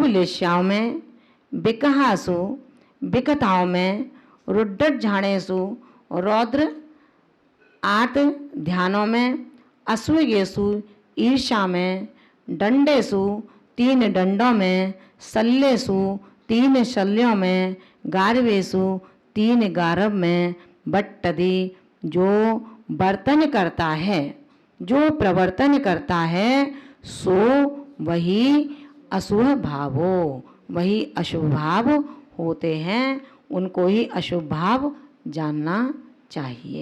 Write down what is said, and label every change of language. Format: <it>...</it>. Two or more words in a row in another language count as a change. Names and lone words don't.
<hi>लेश्याओं में, बिकहासु बिकताओं में,</hi> <pra>रुड्डट झाणेषु</pra> <hi>रौद्र आर्त ध्यानों में, असूयेषु ईर्ष्या में, दंडेषु तीन दंडों में, सल्लेषु तीन शल्यों में, गारवेषु तीन गारव में, बट्टदि जो बर्तन करता है, जो प्रवर्तन करता है, सो वही अशुभ भावो, वही अशुभ भाव होते हैं, उनको ही अशुभ भाव जानना चाहिए।</hi>